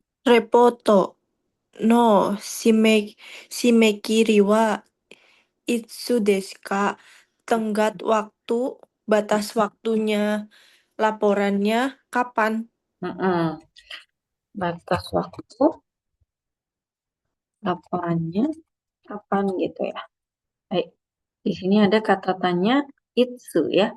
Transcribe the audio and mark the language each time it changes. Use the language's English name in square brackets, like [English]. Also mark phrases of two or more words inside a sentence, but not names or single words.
[Japanese] レポートの締め切りはいつですか? [Indonesian] Tenggat waktu, batas waktunya laporannya kapan? Batas waktu laporannya kapan gitu ya. Baik. Di sini ada kata tanya itsu ya.